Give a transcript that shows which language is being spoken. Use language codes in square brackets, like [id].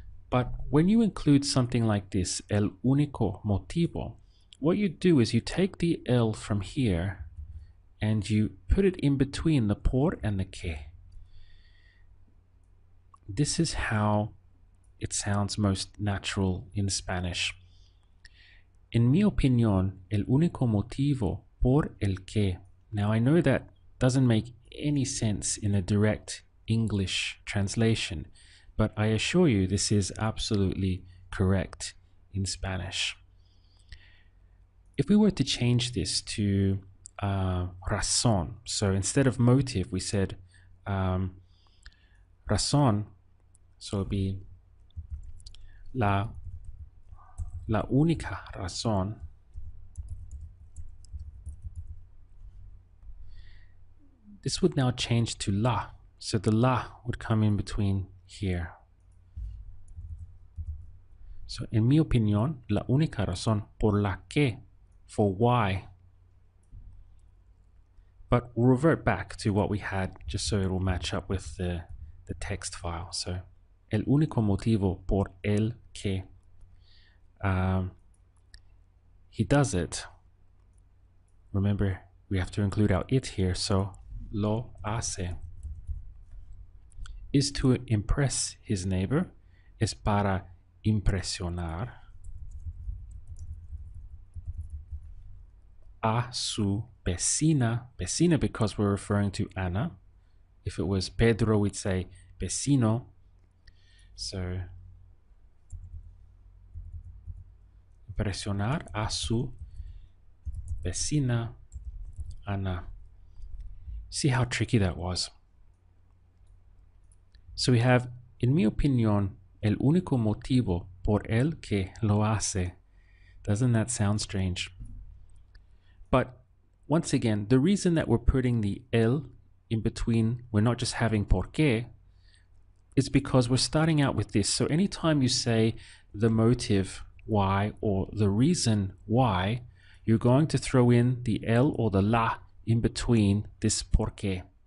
[en] But when you include something like this, [es] el único motivo, [en] what you do is you take the el from here and you put it in between the por and the que. This is how it sounds most natural in Spanish. [es] En mi opinión, el único motivo por el que. [en] Now I know that doesn't make any sense in a direct English translation, but I assure you this is absolutely correct in Spanish. If we were to change this to razón, so instead of motive we said razón, so it'd be [es] la única razón [en] this would now change to la, so the la would come in between here. [es] So en mi opinión, la única razón por la que, [en] for why. But we'll revert back to what we had just so it will match up with the text file. [es] So el único motivo por el que [en] he does it. Remember, we have to include our it here, so [es] lo hace [en] is to impress his neighbor, [es] es para impresionar a su vecina, [en] vecina because we're referring to Anna. If it was Pedro, we'd say vecino. [es] So impresionar a su vecina Ana. [en] See how tricky that was. So we have, [es] en mi opinión, el único motivo por el que lo hace. [en] Doesn't that sound strange? But once again, the reason that we're putting the el in between, we're not just having por qué, is because we're starting out with this. So anytime you say the motive why or the reason why, you're going to throw in the el or the la in between this por qué.